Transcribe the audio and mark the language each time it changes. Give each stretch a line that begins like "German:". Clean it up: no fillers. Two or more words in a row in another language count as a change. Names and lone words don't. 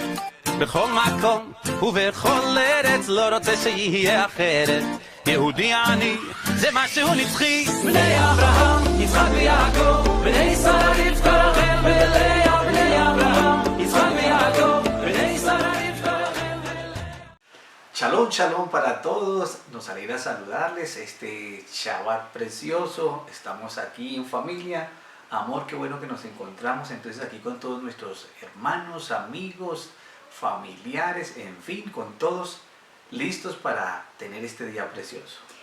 Hebrew: בכל מקום ובכל ארץ לא רוצה שיהיה אחרת. יהודי אני זה משהו נצחי. בני אברהם, יצחק ויעקב, בני שרה רבקה רחל ולאה. בני אברהם, יצחק ויעקב, בני שרה רבקה רחל ולאה. שלום, שלום
Spanish: para todos, nos alegra saludarles este Shabbat precioso, estamos aquí en familia, amor, qué bueno que nos encontramos entonces aquí con todos nuestros hermanos, amigos, familiares, en fin, con todos listos para tener este día precioso.